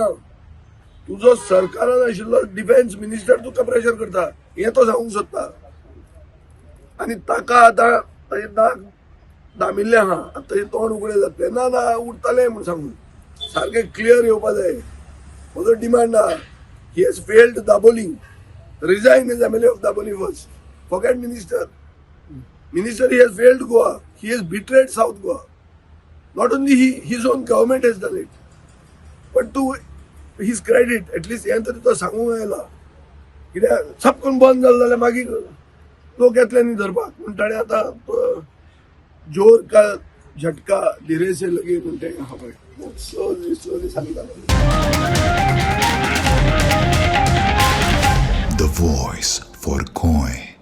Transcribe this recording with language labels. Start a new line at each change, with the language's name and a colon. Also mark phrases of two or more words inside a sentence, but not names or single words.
Konkani: तुजो सरकारान आशिल्लो
English: defence minister
Konkani: तुका प्रेशर करता हे तो सांगूंक सोदता. आनी ताका आतां ताचें नाक दामिल्लें आहा आतां ताचें तोंड उगडें जातलें ना उरतलें म्हूण सांगून सारकें क्लियर येवपा जाय. म्हजो डिमांड आहा
English: he has failed Dabolim. resign as MLA of Daboli first. forget minister he has failed Goa. He has betrayed South Goa. Not only he, his own government has done it. But to his credit, at least
Konkani: हे तरी तो सांगूंक येयला कित्याक सबकून बंद जालें जाल्यार मागीर लोक येतले न्ही धरपाक म्हूण ताणें आतां
Hindi: जोर का झटका धीरे से लगे
Konkani: म्हूण तें पळय स्लोली सांगता.
English: The voice for Coin.